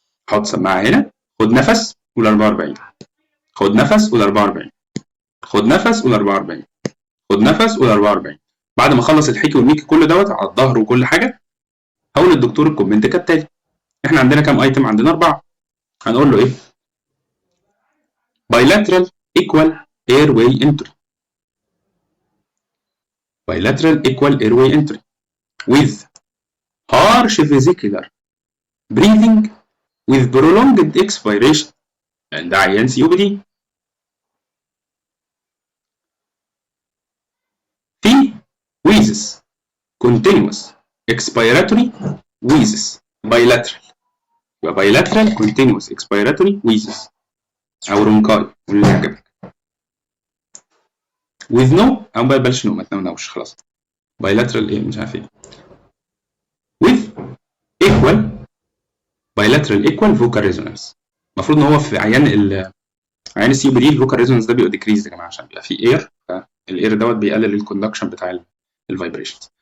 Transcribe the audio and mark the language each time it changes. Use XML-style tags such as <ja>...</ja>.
<ar>حط سماعه هنا، خد نفس قول 44، خد نفس قول 44، خد نفس قول 44، خد نفس قول 44. بعد ما اخلص الحكي والميكي كل دوت على الظهر وكل حاجه، هقول للدكتور الكومنت كالتالي. احنا عندنا كام ايتم؟ عندنا 4. هنقول له ايه؟</ar> <en>bilateral equal airway entry. bilateral equal airway entry with harsh vesicular breathing with prolonged expiration.</en> <ar>يعني ده عيان سي او بي دي.</ar> <en>في wheezes continuous expiratory wheezes bilateral.</en> <ar>يبقى</ar> <en>bilateral continuous expiratory wheezes</en> <ar>او رونكاي واللي يعجبك.</ar> <en>with no</en> <ar>او بلاش نو، ما تنونوش خلاص. bilateral ايه مش عارف ايه.</ar> <en>with equal bilateral equal vocal resonance.</en> <ar>المفروض ان هو في عيان السي بي دي الفوكال ريزونانس ده بيبقى ديكريز يا جماعه عشان بيبقى فيه اير، فالاير دوت بيقلل الكوندكشن بتاع الفايبريشنز.</ar>